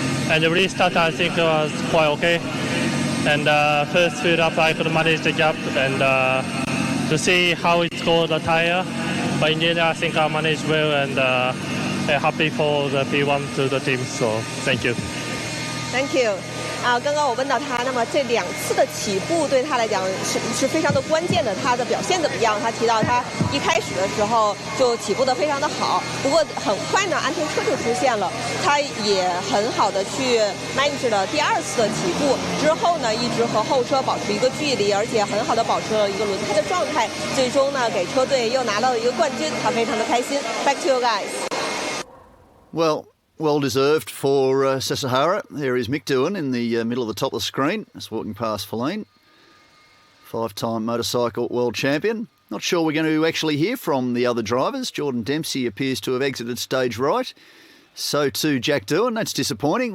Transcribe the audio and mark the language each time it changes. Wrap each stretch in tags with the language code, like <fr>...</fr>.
<en>And the restart, I think, was quite okay. And first field up, I could manage the gap and to see how it goes the tire. But in the end, I think I managed well, and happy for the P1 to the team. So thank you. Thank you.</en> <zh>刚刚我问到他，那么这2次的起步对他来讲是非常的关键的，他的表现怎么样？他提到他一开始的时候就起步的非常的好，不过很快呢，安全车就出现了，他也很好的去 manage 了第2次的起步，之后呢，一直和后车保持一个距离，而且很好的保持了一个轮胎的状态，最终呢，给车队又拿到了一个冠军，他非常的开心。</zh> <en>Back to you guys. Well deserved for Sasahara. There is Mick Doohan in the middle of the top of the screen. Just walking past Feline. 5-time motorcycle world champion. Not sure we're going to actually hear from the other drivers. Jordan Dempsey appears to have exited stage right. So too Jack Doohan. That's disappointing.</en>